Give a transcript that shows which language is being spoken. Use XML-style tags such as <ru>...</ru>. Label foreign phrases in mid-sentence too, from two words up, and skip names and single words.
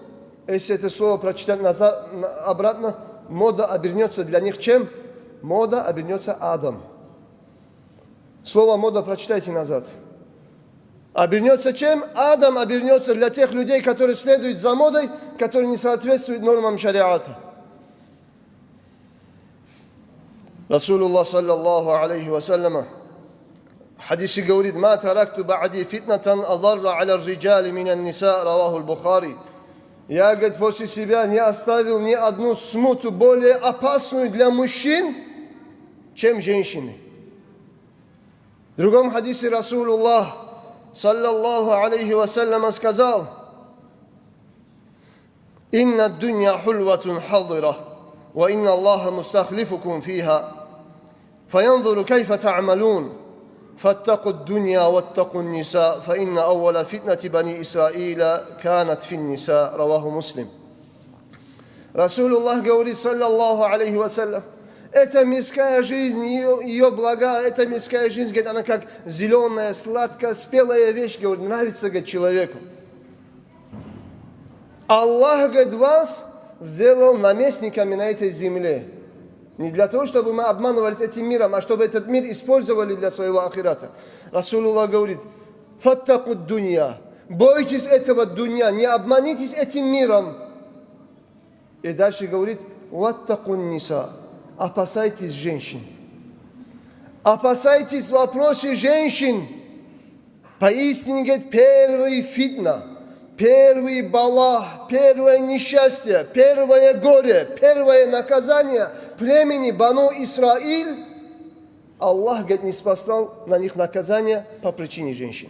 <ru>Если это слово прочитать назад, обратно, мода обернется для них чем? Мода обернется адом. Слово мода прочитайте назад. Обернется чем? Адом обернется для тех людей, которые следуют за модой, которые не соответствуют нормам шариата.</ru> <ar>رسول الله صلى الله عليه وسلم</ar> <ru>в хадисе говорит:</ru> <ar>«ما تركت بعدي فتنة أضر على الرجال من النساء، رواه البخاري.</ar> <ru>Я, говорит, после себя не оставил ни одну смуту более опасную для мужчин, чем женщины. В другом хадисе</ru> <ar>رسول الله صلى الله عليه وسلم сказал: «إن الدنيا حلوة خضرة، وإن الله مستخلفكم فيها، فينظر كيف تعملون، فاتقوا الدنيا واتقوا النساء، فإن أول فتنة بني إسرائيل كانت في النساء، رواه مسلم.</ar> <ru>Расулуллах говорит,</ru> <ar>صلى الله عليه وسلم,</ar> <ru>эта мирская жизнь, ее блага, эта мирская жизнь, говорит, она как зеленая, сладкая, спелая вещь, говорит, нравится, говорит, человеку. Аллах, говорит, вас сделал наместниками на этой земле. Не для того, чтобы мы обманывались этим миром, а чтобы этот мир использовали для своего ахирата. Расулуллах говорит:</ru> <ar>«فاتقوا الدنيا».</ar> <ru>Бойтесь этого дунья, не обманитесь этим миром. И дальше говорит:</ru> <ar>«واتقوا النساء».</ar> <ru>Опасайтесь женщин. Опасайтесь в вопросе женщин. Поистине, говорит, первый фитна, первый бала, первое несчастье, первое горе, первое наказание племени Бану Исраиль, Аллах, говорит, не спасал на них наказание по причине женщин.</ru>